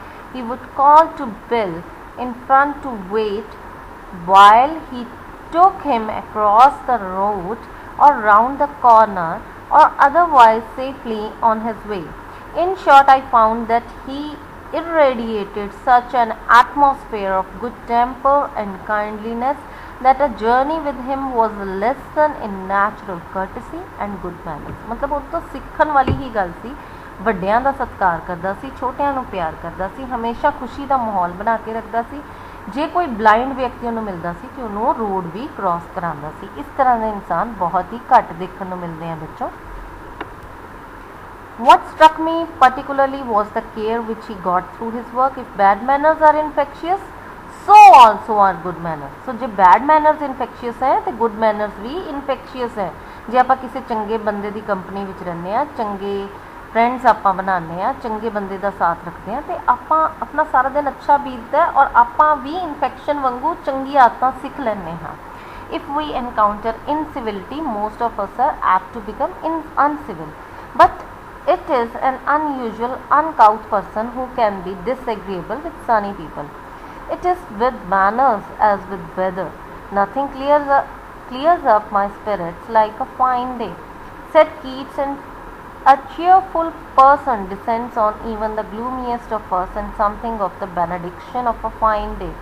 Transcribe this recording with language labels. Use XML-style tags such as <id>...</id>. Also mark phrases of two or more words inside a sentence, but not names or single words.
<en>He would call to Bill in front to wait while he took him across the road or round the corner or otherwise safely on his way. In short, I found that he irradiated such an atmosphere of good temper and kindliness that a journey with him was a lesson in natural courtesy and good manners.</en> <pa>मतलब ਉਹ ਤੋਂ ਸਿੱਖਣ ਵਾਲੀ ਹੀ ਗੱਲ ਸੀ। ਵੱਡਿਆਂ ਦਾ ਸਤਿਕਾਰ ਕਰਦਾ ਸੀ, ਛੋਟਿਆਂ ਨੂੰ ਪਿਆਰ ਕਰਦਾ ਸੀ, ਹਮੇਸ਼ਾ ਖੁਸ਼ੀ ਦਾ ਮਾਹੌਲ ਬਣਾ ਕੇ ਰੱਖਦਾ ਸੀ। ਜੇ ਕੋਈ ਬਲਾਈਂਡ ਵਿਅਕਤੀ ਉਹਨੂੰ ਮਿਲਦਾ ਸੀ ਕਿ ਉਹਨੂੰ ਰੋਡ ਵੀ ਕ੍ਰਾਸ ਕਰਾਉਂਦਾ ਸੀ। ਇਸ ਤਰ੍ਹਾਂ ਦੇ ਇਨਸਾਨ ਬਹੁਤ ਹੀ ਘੱਟ ਦੇਖਣ ਨੂੰ ਮਿਲਦੇ ਆ ਬੱਚੋਂ।</pa> <en>What struck me particularly was the care which he got through his work. If bad manners are infectious, so also are good manners.</en> <pa>So ਜੇ</pa> <en>bad manners infectious</en> <pa>ਹੈ ਤੇ</pa> <en>good manners</en> <pa>ਵੀ infectious ਹੈ। ਜੇ ਆਪਾਂ ਕਿਸੇ ਚੰਗੇ ਬੰਦੇ ਦੀ ਕੰਪਨੀ ਵਿੱਚ ਰਹਿੰਦੇ ਆ, ਚੰਗੇ ਫਰੈਂਡਸ ਆਪਾਂ ਬਣਾਉਂਦੇ ਆ, ਚੰਗੇ ਬੰਦੇ ਦਾ ਸਾਥ ਰੱਖਦੇ ਆ ਤੇ ਆਪਾਂ ਆਪਣਾ ਸਾਰਾ ਦਿਨ ਅੱਛਾ ਬੀਤਦਾ ਔਰ ਆਪਾਂ ਵੀ ਇਨਫੈਕਸ਼ਨ ਵਾਂਗੂ ਚੰਗੀ ਆਦਤਾਂ ਸਿੱਖ ਲੈਂਦੇ ਹਾਂ।</pa> <en>If we encounter incivility, most of us are apt to become uncivil. But it is an unusual, uncouth person who can be disagreeable with sunny people. It is with manners as with weather. Nothing clears up my spirits like a fine day, said Keats, and a cheerful person descends on even the gloomiest of us and something of the benediction of a fine day.</en>